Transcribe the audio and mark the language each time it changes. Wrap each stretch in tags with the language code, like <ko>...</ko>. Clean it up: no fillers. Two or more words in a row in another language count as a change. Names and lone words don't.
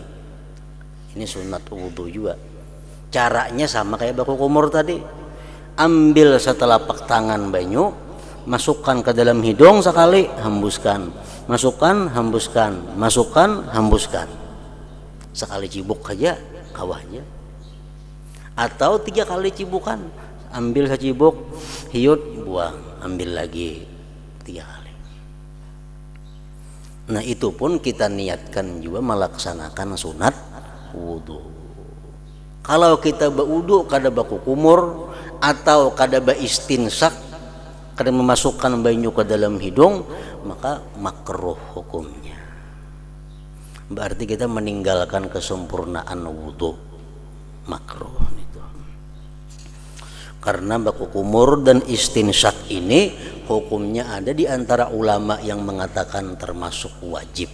<bjn>Ini sunat wudhu juga. Caranya sama kayak baku kumur tadi. Ambil setelapak tangan banyu, masukkan ke dalam hidung sekali, hembuskan. Masukkan, hembuskan. Masukkan, hembuskan. Sekali cibuk aja kawahnya. Atau 3 kali cibukan. Ambil secibuk, hiut, buang. Ambil lagi 3 kali. Nah itu pun kita niatkan juga melaksanakan sunat wudu. Kalau kita berwudu kada baku kumur atau kada ba istinsak, kada memasukkan banyu ke dalam hidung, maka makruh hukumnya. Berarti kita meninggalkan kesempurnaan wudu, makruh itu. Karena baku kumur dan istinsak ini hukumnya ada di antara ulama yang mengatakan termasuk wajib.</bjn>